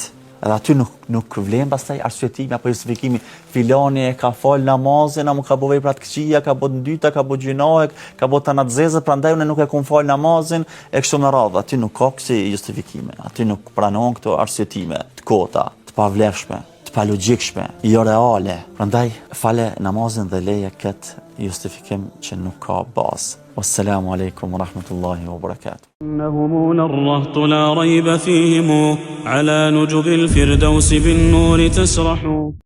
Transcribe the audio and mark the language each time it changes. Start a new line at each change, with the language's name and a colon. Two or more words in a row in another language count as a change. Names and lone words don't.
Albanian: Edhe aty nuk vlen pastaj arsyetimi apo justifikimi, filani e ka fal namazin, ama ka bë vepra të këqija, ka bë ndyta, ka bë gjinohe, ka bë tanatzeze, prandaj unë nuk e kam fal namazin e kështu me radhë. Aty nuk ka kësi justifikime, aty nuk pranon këto arsyetime të kota, të pavlefshme, të palogjikshme, jo reale. Prandaj fale namazin dhe leje këtë justifikim që nuk ka bazë.
Arabic: والسلام عليكم ورحمة الله وبركاته. إنهم الرهط لا ريب فيهم على نجب الفردوس بالنور تسرح.